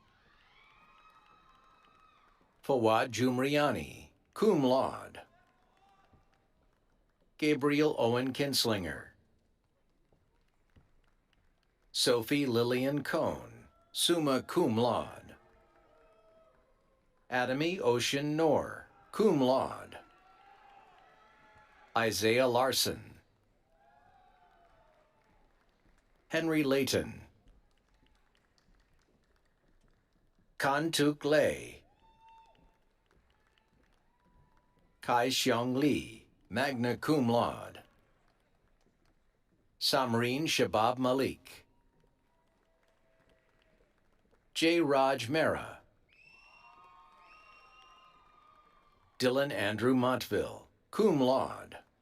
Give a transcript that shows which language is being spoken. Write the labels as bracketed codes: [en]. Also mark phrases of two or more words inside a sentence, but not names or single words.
[en] Fawad Jumriani, [la] cum laude. [en] Gabriel Owen Kinslinger. Sophie Lillian Cohn, [la] summa cum laude. [en] Adamy Ocean Noor, [la] cum laude. [en] Isaiah Larson. Henry Layton. Kan-tuk Lei. Kai Xiong Lee, [la] magna cum laude. [en] Samreen Shabab Malik. J. Raj Mehra. Dylan Andrew Montville, [la] cum laude.